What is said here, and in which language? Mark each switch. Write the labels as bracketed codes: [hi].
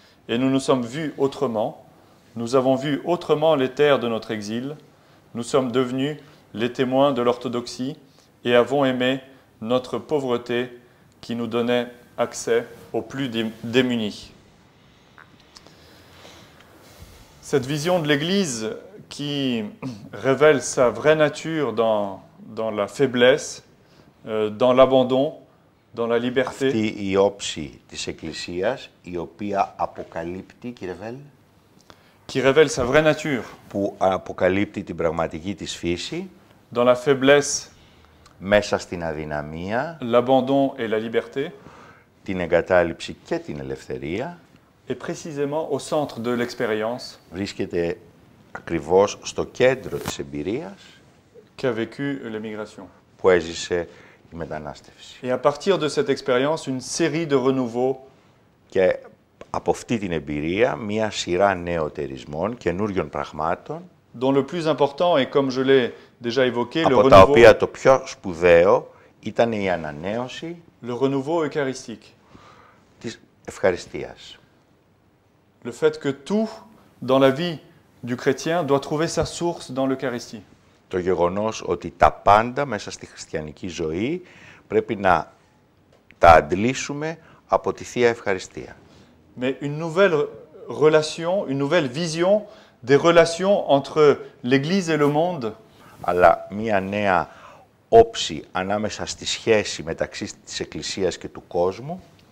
[fr] Et nous nous sommes vus autrement, nous avons vu autrement les terres de notre exil, nous sommes devenus les témoins de l'orthodoxie et avons aimé notre pauvreté qui nous donnait accès aux plus démunis. Cette vision de l'Église qui révèle sa vraie nature dans la faiblesse, dans l'abandon, dans la liberté. [el] Αυτή η όψη της Εκκλησίας, η οποία αποκαλύπτει, [fr] qui révèle sa vraie nature, [el] που αποκαλύπτει την πραγματική της φύση, [fr] dans la faiblesse, [el] μέσα στην αδυναμία, [fr] l'abandon et la liberté, [el] την εγκατάλειψη και την ελευθερία, [fr] et précisément au centre de l'expérience [el] βρίσκεται ακριβώς στο κέντρο της εμπειρίας [fr] qu'a vécu l'émigration. [el] που έζησε η μετανάστευση. [fr] Et à partir de cette expérience, une série de renouveaux [el] Και από αυτή την εμπειρία, μία σειρά νεωτερισμών, καινούριων πραγμάτων, [fr] dont le plus important est, comme je l'ai déjà évoqué, [el] από τα οποία το πιο σπουδαίο ήταν η ανανέωση [fr] le renouveau eucharistique. [el] της ευχαριστίας. [fr] Le fait que tout dans la vie du chrétien doit trouver sa source dans l'Eucharistie. [el] Το γεγονός ότι τα πάντα μέσα στη χριστιανική ζωή πρέπει να τα αντλήσουμε από τη Θεία Ευχαριστία. [fr] Mais une nouvelle relation, une nouvelle vision des relations entre l'Église et le monde, [el] Αλλά μία νέα όψη ανάμεσα στη σχέση μεταξύ της Εκκλησίας και του κόσμου